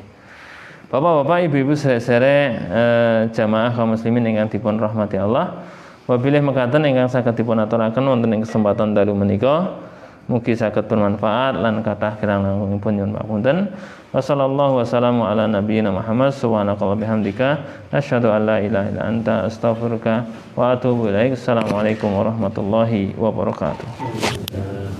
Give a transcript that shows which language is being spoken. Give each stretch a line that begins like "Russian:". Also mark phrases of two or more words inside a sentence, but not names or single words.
Javanese: Bapak-bapak, ibu-ibu sedherek jamaah kaum muslimin ingkang dipun rahmati Allah. Wabilih mekaten ingkang saged dipun aturaken wonten ing kesempatan dalu menika. Mugi saged bermanfaat lan kathah kirang langkungipun nyuwun pamunten.
Arabic: وصلى الله وسلم على نبينا محمد سبحانك وبحمدك أشهد أن لا إله إلا أنت أستغفرك وأتوب إليك. السلام عليكم ورحمة الله وبركاته.